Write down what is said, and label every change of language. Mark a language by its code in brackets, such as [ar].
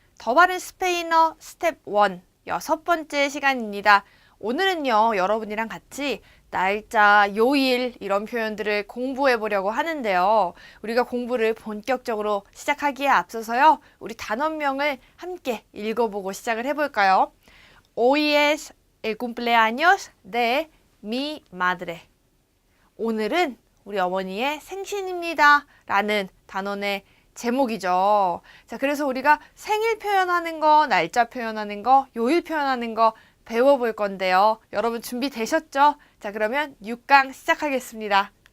[ko] 더 바른 스페인어 스텝 1 6번째 시간입니다. 오늘은요 여러분이랑 같이 날짜, 요일 이런 표현들을 공부해 보려고 하는데요. 우리가 공부를 본격적으로 시작하기에 앞서서요. 우리 단원명을 함께 읽어보고 시작을 해볼까요? [es] Hoy es el cumpleaños de mi madre. [ko] 오늘은 우리 어머니의 생신입니다. 라는 단원의 제목이죠. 자, 그래서 우리가 생일 표현하는 거, 날짜 표현하는 거, 요일 표현하는 거 배워볼 건데요. 여러분 준비되셨죠? 자, 그러면 6강 시작하겠습니다.